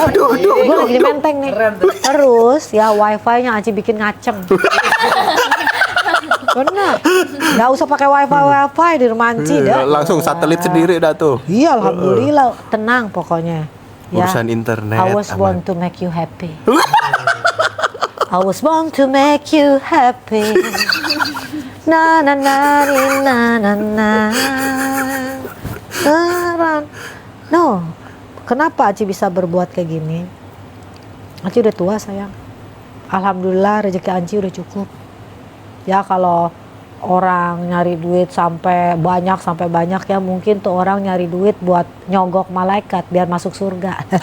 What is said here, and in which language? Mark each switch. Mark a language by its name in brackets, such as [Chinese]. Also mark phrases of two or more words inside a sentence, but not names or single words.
[Indonesian] Gue lagi di Menteng nih. Terus ya wifi-nya Anci bikin ngacem. Benar. Nggak usah pakai wifi di rumah Anci dah. Langsung satelit sendiri dah tuh. Iya, alhamdulillah, tenang pokoknya. Ya. Urusan internet. [English] I was born to make you happy. I was born to make you happy. Na na na na na na. [Indonesian] No. Kenapa Aci bisa berbuat kayak gini? Aci udah tua sayang. Alhamdulillah rezeki Aci udah cukup. Ya kalau orang nyari duit sampai banyak ya mungkin tuh orang nyari duit buat nyogok malaikat biar masuk surga.